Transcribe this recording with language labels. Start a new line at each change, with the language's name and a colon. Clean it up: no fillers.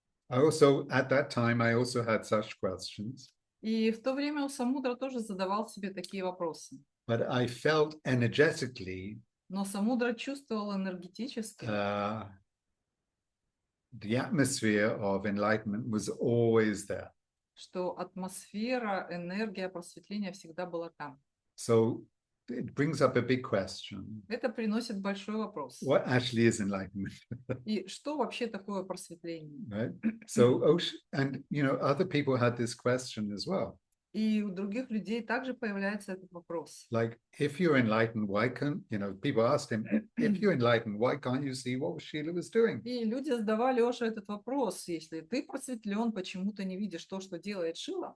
English: I also, at that time, I also had such questions.
Russian: И в то время у Самудра тоже задавал себе такие вопросы.
English: But I felt energetically
Russian: Но Самудра чувствовал энергетически,
English: the atmosphere of enlightenment was always there.
Russian: что атмосфера, энергия просветления всегда была там.
English: So it brings up a big question.
Russian: Это приносит большой вопрос.
English: What actually is enlightenment?
Russian: И что вообще такое просветление?
English: Right? So Osho, and other people had this question as well.
Russian: И у других людей также появляется этот вопрос.
English: Like, if you're enlightened, why can't, people asked him, if you're enlightened, why can't you see what Sheela was doing?
Russian: И люди задавали Оше этот вопрос. Если ты просветлен, почему ты не видишь то, что делает Шила?